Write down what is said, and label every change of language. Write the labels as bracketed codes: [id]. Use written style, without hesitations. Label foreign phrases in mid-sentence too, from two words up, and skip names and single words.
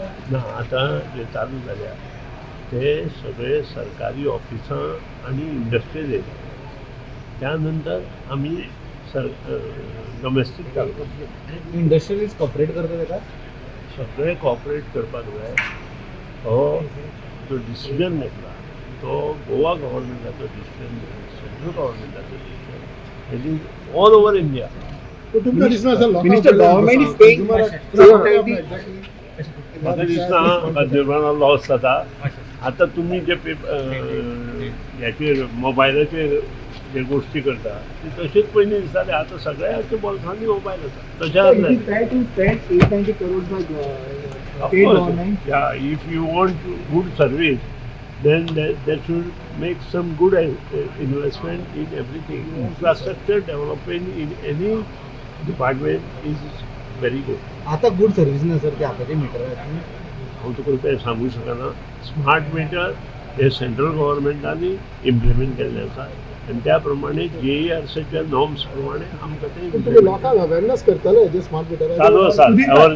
[kok] ना आतां जे चालू जाल्या ते सगळे सरकारी ऑफिसां आनी [en] industrial area [kok] त्या नंतर आमी डोमेस्टीक चालू करतले. [en] industrialist cooperate [kok] करता ताका सगळे कॉपरेट करपाक जाय. हो जो डिसिजन घेतला तो गोवा गव्हर्मेंटाचो डिसिजन सेंट्रल गव्हर्मेंटाचो डिसिजन [en] it is all over India. Minister, government is paying [kok] म्हाका दिसना कंज्युमरांना लॉस जाता. आतां तुमी जे ह्याचेर मोबायलाचेर जे गोष्टी करता ते तशेंच पयलीं दिसताले. आतां सगळ्यांच्या बोल्सांनी मोबायल आसा तशें [en] if you want good service [kok] then they should make some good investment in everything. [en] Infrastructure development in any department is very good. [kok] आता [en] good service [kok] ना सर ते आतांचे मीटर हांव तुका तें सांगूंक शकना. [en] smart meter [kok] हे सेंट्रल गव्हर्मेंटानी इम्प्लिमेंट केल्ले आसा आनी त्या प्रमाणे JERCच्या नॉर्म्स प्रमाणे आमकां ते लोकांक अवेरनेस करतले जे [en] smart meter [kok] चालू आसा.